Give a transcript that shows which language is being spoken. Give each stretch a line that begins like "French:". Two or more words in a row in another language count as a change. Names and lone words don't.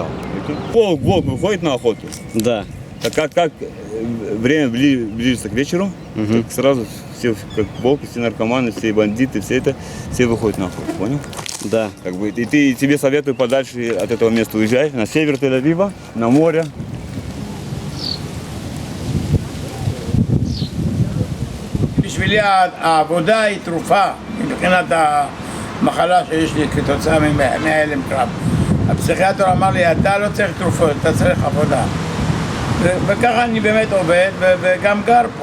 Russian: Волк выходит на охоту. Да. Как время ближется к вечеру, так сразу все, как волки, все наркоманы, все бандиты, все выходят на охоту, понял? Да. Как бы, и тебе советую подальше от этого места уезжай, на север Тель-Авива, на море.
Hebrew: בשבילי העבודה היא תרופה מבחינת המחלה שיש לי כתוצאה מהלם קרב. הפסיכיאטר אמר לי, אתה לא צריך תרופות, אתה צריך עבודה. וככה אני באמת עובד וגם גר פה.